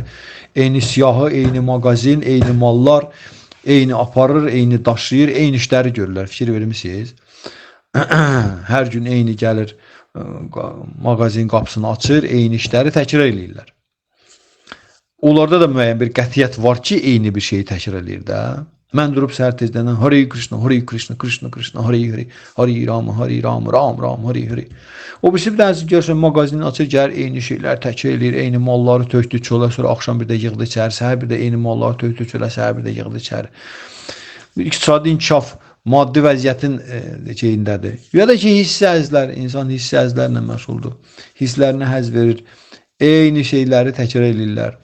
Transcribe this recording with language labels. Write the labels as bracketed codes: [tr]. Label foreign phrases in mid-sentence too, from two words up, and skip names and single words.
[az] Eyni siyahı, eyni mağazin, eyni mallar, eyni aparır, eyni daşıyır, eyni işləri görürlər. Fikir vermişsiniz? Hər gün eyni gəlir, mağazin qapısını açır, eyni işləri təkrar eləyirlər. Onlarda da müəyyən bir qətiyyət var ki, eyni bir şeyi təkrar eləyir də. Mən durub səhər tezdən [sa] हरे कृष्ण हरे कृष्ण कृष्ण कृष्ण हरे हरे हरे राम हरे राम राम राम हरे हरे. [az] O birisi bir dənəsi görsən, mağazini açır, gəlir, eyni şeylər təkrar eləyir, eyni malları tökdü çölə, sonra axşam bir də yığdı içəri, səhər bir də eyni malları tökdü çölə, səhər bir də yığdı içəri. İqtisadi inkişaf maddi vəziyyətin şeyindədir. Ya da ki, hissi həzlər, insan hissi həzlərlə məşğuldur. Hisslərinə həzz verir, eyni şeyləri təkrar eləyirlər.